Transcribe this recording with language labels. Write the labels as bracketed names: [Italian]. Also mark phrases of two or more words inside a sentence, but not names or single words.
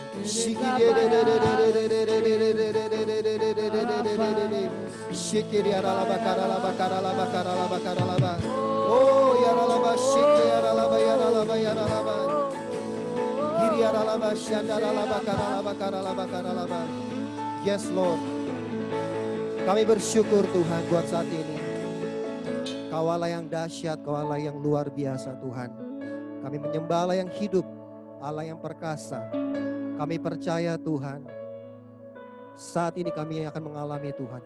[English] Shikidiaralaba karalaba karalaba karalaba karalaba. Oh yaralaba shikiaralaba yaralaba yaralaba. Kidiaralaba syandaralaba karalaba karalaba karalaba. Yes Lord. [Indonesian] Kami bersyukur Tuhan buat saat ini. Kau Allah yang dahsyat, Kau Allah yang luar biasa Tuhan. Kami menyembah Allah yang hidup, Allah yang perkasa. Kami percaya Tuhan, saat ini kami akan mengalami Tuhan.